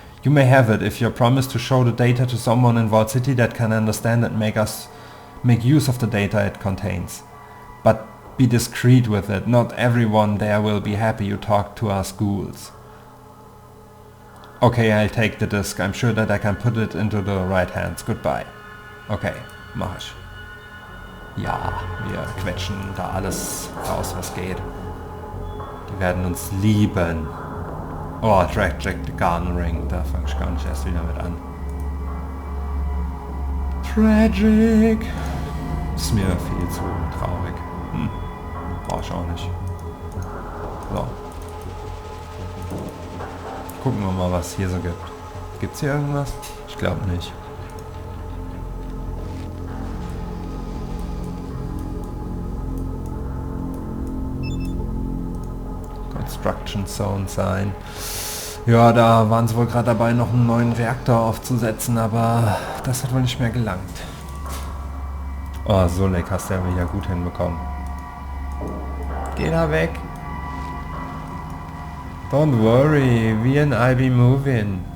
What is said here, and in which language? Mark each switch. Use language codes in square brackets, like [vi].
[en] You may have it if you promise to show the data to someone in Vault City that can understand and make use of the data it contains. But be discreet with it. Not everyone there will be happy you talk to us ghouls. Okay, I'll take the disk. I'm sure that I can put it into the right hands. Goodbye. [de] Okay, mach ich. Ja, wir quetschen da alles raus, was geht. Die werden uns lieben. Oh, Jack the Garden Ring. Da fange ich gar nicht erst wieder mit an. Tragic. Ist mir viel zu traurig. Brauch ich auch nicht. So. Gucken wir mal, was hier so gibt. Gibt's hier irgendwas? Ich glaube nicht. Construction Zone sein. Ja, da waren sie wohl gerade dabei, noch einen neuen Reaktor aufzusetzen, aber das hat wohl nicht mehr gelangt. Oh, so leck hast du ja wieder gut hinbekommen. Geh da weg. [en] Don't worry, we and I be moving.